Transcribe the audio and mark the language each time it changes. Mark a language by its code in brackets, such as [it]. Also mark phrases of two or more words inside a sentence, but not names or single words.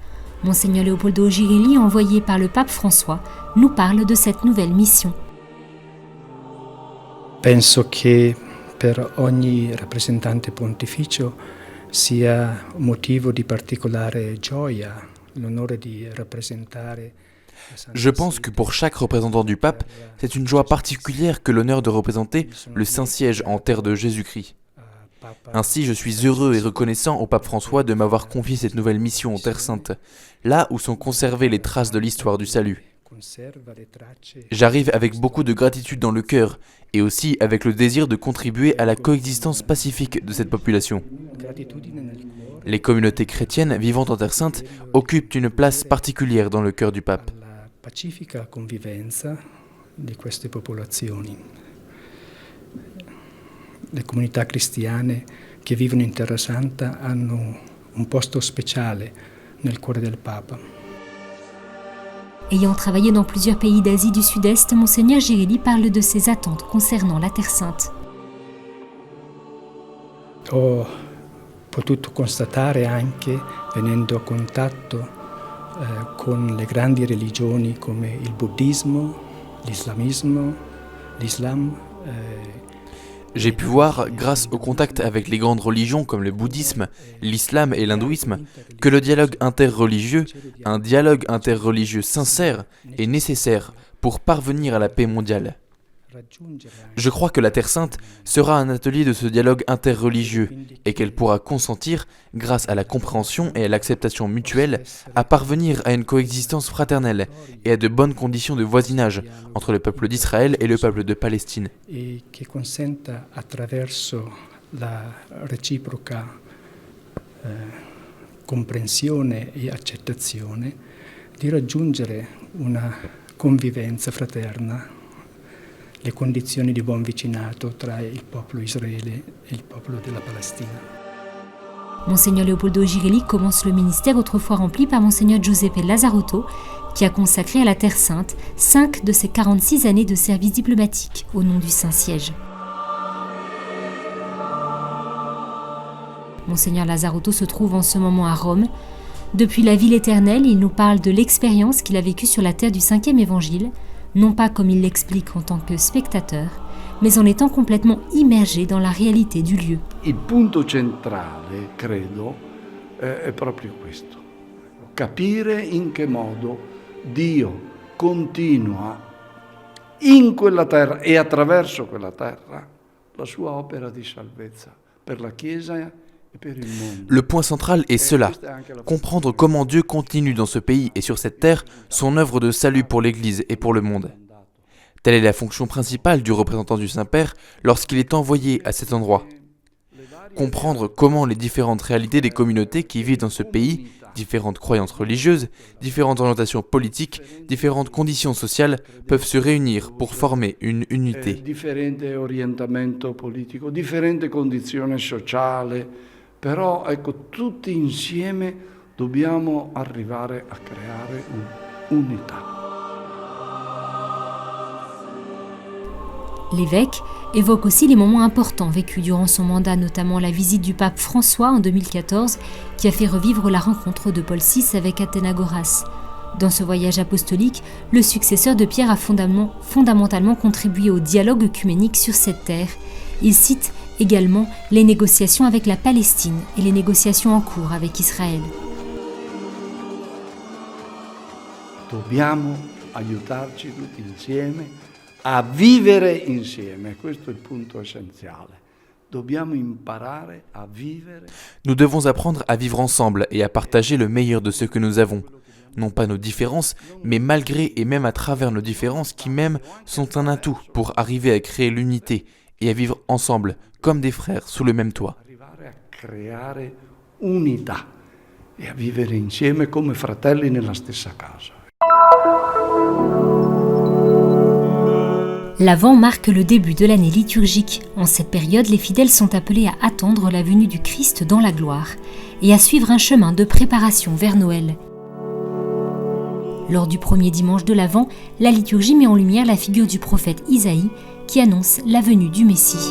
[fr] Monseigneur Leopoldo Girelli, envoyé par le pape François, nous parle de cette nouvelle mission. [it] Penso che per ogni rappresentante pontificio sia motivo di particolare gioia l'onore di rappresentare. [fr] Je pense que pour chaque représentant du pape, c'est une joie particulière que l'honneur de représenter le Saint-Siège en terre de Jésus-Christ. Ainsi, je suis heureux et reconnaissant au pape François de m'avoir confié cette nouvelle mission en Terre Sainte, là où sont conservées les traces de l'histoire du salut. J'arrive avec beaucoup de gratitude dans le cœur et aussi avec le désir de contribuer à la coexistence pacifique de cette population. Les communautés chrétiennes vivant en Terre Sainte occupent une place particulière dans le cœur du pape. [it] Pacifica convivenza di queste popolazioni. Le comunità cristiane che vivono in Terra Santa hanno un posto speciale nel cuore del Papa. [fr] Ayant travaillé dans plusieurs pays d'Asie du Sud-Est, Monseigneur Girelli parle de ses attentes concernant la Terre Sainte. [it] Ho potuto constatare anche, venendo a contatto con le grandi religioni come il buddismo, l'islamismo, l'islam. [fr] J'ai pu voir, grâce au contact avec les grandes religions comme le bouddhisme, l'islam et l'hindouisme, que le dialogue interreligieux, un dialogue interreligieux sincère, est nécessaire pour parvenir à la paix mondiale. Je crois que la Terre Sainte sera un atelier de ce dialogue interreligieux et qu'elle pourra consentir, grâce à la compréhension et à l'acceptation mutuelle, à parvenir à une coexistence fraternelle et à de bonnes conditions de voisinage entre le peuple d'Israël et le peuple de Palestine. [it] Et che consenta attraverso la reciproca comprensione e accettazione di raggiungere una convivenza fraterna, le condizioni di buon vicinato tra il popolo Israele e il popolo della Palestina. [fr] Monseigneur Leopoldo Girelli commence le ministère autrefois rempli par Monseigneur Giuseppe Lazzarotto, qui a consacré à la Terre Sainte 5 de ses 46 années de service diplomatique au nom du Saint-Siège. Monseigneur Lazzarotto se trouve en ce moment à Rome. Depuis la ville éternelle, il nous parle de l'expérience qu'il a vécue sur la terre du 5e évangile, non pas comme il l'explique en tant que spectateur, mais en étant complètement immergé dans la réalité du lieu. [it] Il punto centrale, credo, è proprio questo. Capire in che modo Dio continua in quella terra e attraverso quella terra la sua opera di salvezza per la Chiesa. [fr] Le point central est cela, comprendre comment Dieu continue dans ce pays et sur cette terre son œuvre de salut pour l'Église et pour le monde. Telle est la fonction principale du représentant du Saint-Père lorsqu'il est envoyé à cet endroit. Comprendre comment les différentes réalités des communautés qui vivent dans ce pays, différentes croyances religieuses, différentes orientations politiques, différentes conditions sociales peuvent se réunir pour former une unité. [it] Differente orientamento politico, differente condizione sociale, però ecco tutti insieme Dobbiamo arrivare a creare un'unità. [fr] L'évêque évoque aussi les moments importants vécus durant son mandat, notamment la visite du pape François en 2014, qui a fait revivre la rencontre de Paul VI avec Athénagoras. Dans ce voyage apostolique, le successeur de Pierre a fondamentalement contribué au dialogue œcuménique sur cette terre. Il cite également les négociations avec la Palestine et les négociations en cours avec Israël. [it] Dobbiamo aiutarci tutti insieme a vivere insieme, questo è il punto essenziale. Dobbiamo imparare a vivere. [fr] Nous devons apprendre à vivre ensemble et à partager le meilleur de ce que nous avons. Non pas nos différences, mais malgré et même à travers nos différences qui même sont un atout pour arriver à créer l'unité et à vivre ensemble comme des frères sous le même toit. [it] Arrivare a creare unità e a vivere insieme come fratelli nella stessa casa. [fr] L'Avent marque le début de l'année liturgique. En cette période, les fidèles sont appelés à attendre la venue du Christ dans la gloire et à suivre un chemin de préparation vers Noël. Lors du premier dimanche de l'Avent, la liturgie met en lumière la figure du prophète Isaïe qui annonce la venue du Messie.